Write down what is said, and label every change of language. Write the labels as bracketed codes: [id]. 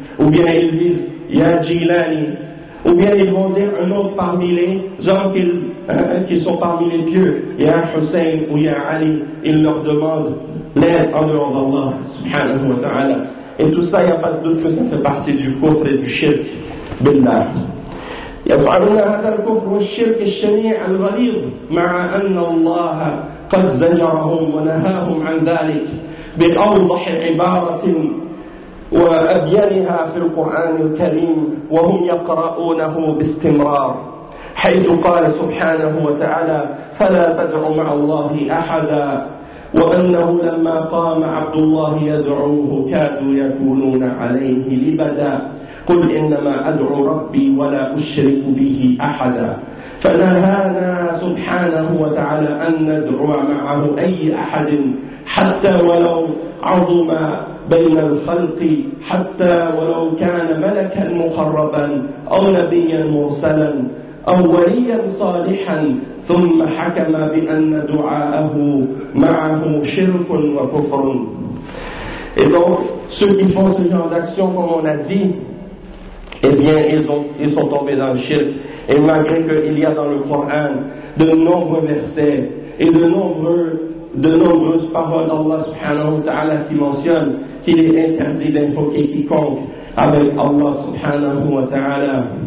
[fr] Ou bien ils disent: Ya Jilani. Ou bien ils vont dire un autre parmi les gens qui sont parmi les pieux, Ya Hussein ou Ya Ali, ils leur demandent l'aide en dehors d'Allah subhanahu wa ta'ala. Et tout ça, il n'y a pas de doute que ça fait partie du kufr et du shirk billah. [ar] يفعلون هذا الكفر والشرك الشنيع الغليظ مع أن الله قد زجرهم ونهاهم عن ذلك بأوضح عبارة وأبينها في القرآن الكريم وهم يقرؤونه باستمرار، حيث قال سبحانه وتعالى: فلا تدعوا مع الله أحدا، وأنه لما قام عبد الله يدعوه كادوا يكونون عليه لبدا، قل إنما أدعو ربي ولا أشرك به أحدا. فنهانا سبحانه وتعالى أن ندعو معه أي أحد حتى ولو عظم بين الخلق، حتى ولو كان ملكا مقربا أو نبيا مرسلا أو وليا صالحا، ثم حكم بأن دعاءه معه شرك وكفر. [fr] Et donc, ceux qui font ce genre d'action, comme on a dit, eh bien, ils sont tombés dans le shirk. Et malgré qu'il y a dans le Coran de nombreux versets et de nombreuses paroles d'Allah subhanahu wa ta'ala qui mentionnent qu'il est interdit d'invoquer quiconque avec Allah subhanahu wa ta'ala.